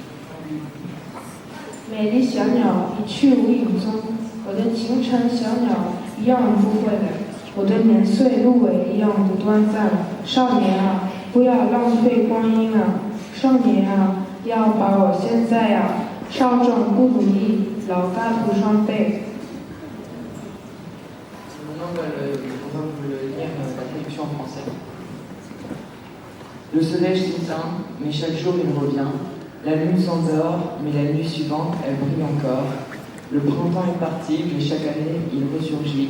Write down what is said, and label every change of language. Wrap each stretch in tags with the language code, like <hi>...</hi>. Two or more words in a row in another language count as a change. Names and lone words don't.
<zh>美丽小鸟一去无影踪，我的清晨小鸟一样不回来，我的年岁芦苇一样的短暂。少年啊，不要浪费光阴啊！少年啊，要把握现在啊！少壮不努力，老大徒伤悲。</zh> <fr>Maintenant, on va vous le lire la traduction en français. Le soleil s'éteint, mais chaque jour il revient. La lune s'endort, mais la nuit suivante, elle brille encore. Le printemps est parti, mais chaque année, il ressurgit.</fr>